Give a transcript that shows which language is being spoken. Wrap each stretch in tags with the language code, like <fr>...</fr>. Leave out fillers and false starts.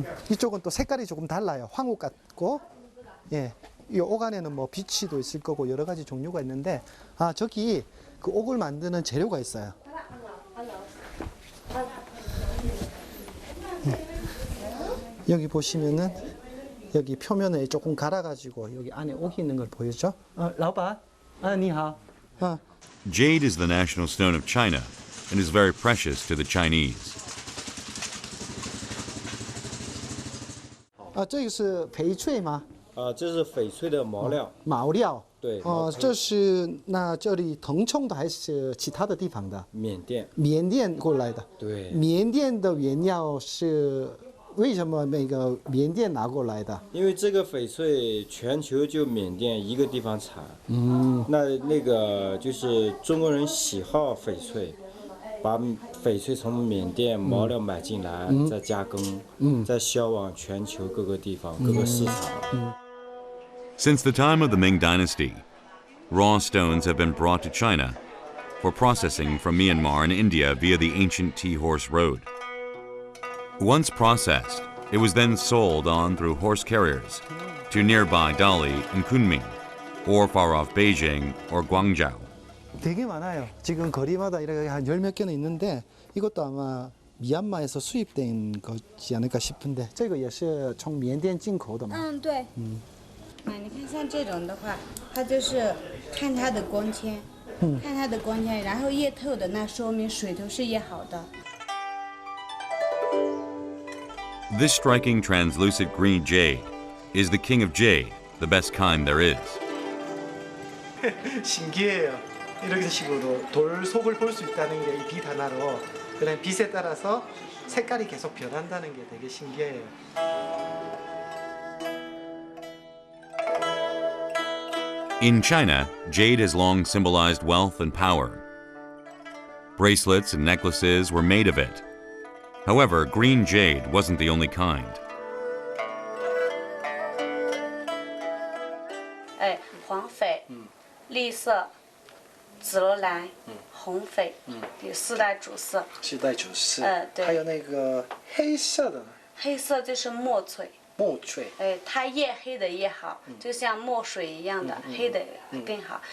<ko>이쪽은 또 색깔이 조금 달라요. 황옥 같고, 예, 이 옥 안에는 뭐 비치도 있을 거고 여러 가지 종류가 있는데, 아 저기 그 옥을 만드는 재료가 있어요. 여기 보시면은 여기 표면을 조금 갈아가지고 여기 안에 옥이 있는 걸 보이죠?</ko> <zh>라오반, 니하오.</zh> <en>Jade is the national stone of China and is very precious to the Chinese.</en> <zh>这个是翡翠吗？这是翡翠的毛料。毛料。对。这是那这里腾冲的还是其他的地方的？缅甸。缅甸过来的。对。缅甸的原料是为什么那个缅甸拿过来的？因为这个翡翠全球就缅甸一个地方产。那个就是中国人喜好翡翠，把翡翠从缅甸毛料买进来，再加工，再销往全球各个地方、各个市场。</zh> <en>Since the time of the Ming Dynasty, raw stones have been brought to China for processing from Myanmar and India via the ancient Tea-Horse Road. Once processed, it was then sold on through horse carriers to nearby Dali and Kunming, or far off Beijing or Guangzhou.</en> <ko>되게 많아요. 지금 거리마다 이렇게 한 열 몇 개는 있는데 이것도 아마 미얀마에서 수입된 거지 않을까 싶은데</ko> <zh>这个也是从缅甸进口的嘛？对。你看像这种的话，它就是看它的光纤，看它的光纤，然后越透的那说明水头是越好的。</zh> <en>This striking translucent green jade is the king of jade, the best kind there is.</en> <ko>신기해요. 이런 식으로 돌 속을 볼 수 있다는 게 이 빛 하나로 그냥 빛에 따라서 색깔이 계속 변한다는 게 되게 신기해요.</ko> <en>In China, jade has long symbolized wealth and power. Bracelets and necklaces were made of it. However, green jade wasn't the only kind.</en> <zh>黄翡、绿色、紫罗兰、红翡，有四大主色。四大主色。对。还有那个黑色的。黑色就是墨翠。墨翠。它越黑的越好，就像墨水一样的，黑的更好。</zh>